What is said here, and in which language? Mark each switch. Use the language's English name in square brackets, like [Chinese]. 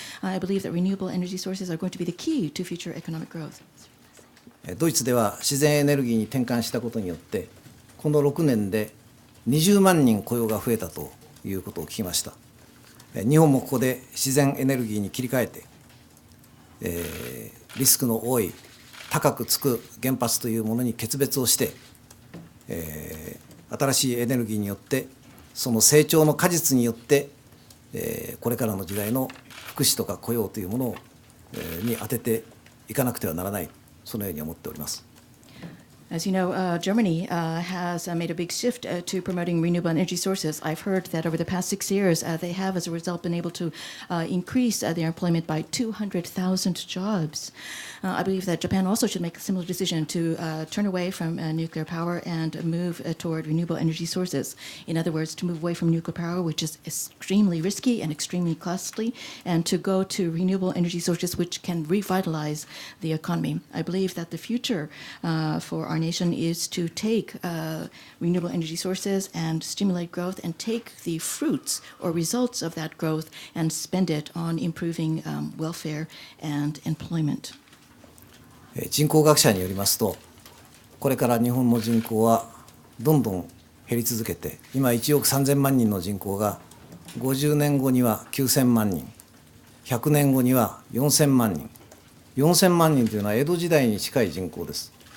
[English] I believe that renewable energy sources are going to be the key to future economic growth. [Japanese] ドイツでは自然エネルギーに転換したことによってこの6年で20万人雇用が増えたということを聞きました。日本もここで自然エネルギーに切り替えて、リスクの多い高くつく原発というものに決別をして、新しいエネルギーによってその成長の果実によって、これからの時代の福祉とか雇用というものに当てていかなくてはならない、そのように思っております。 [English] As you know, Germany has made a big shift to promoting renewable energy sources. I've heard that over the past 6 years, they have, as a result, been able to increase their employment by 200,000 jobs. I believe that Japan also should make a similar decision to turn away from nuclear power and move toward renewable energy sources. In other words, to move away from nuclear power, which is extremely risky and extremely costly, and to go to renewable energy sources which can revitalize the economy. I believe that the future for our nation is to take renewable energy sources and stimulate growth and take the fruits or results of that growth and spend it on improving welfare and employment. [Japanese] 人口学者によりますと、これから日本の人口はどんどん減り続けて、今1億3000万人の人口が50年後には9000万人、100年後には4000万人、 4000万人というのは江戸時代に近い人口です。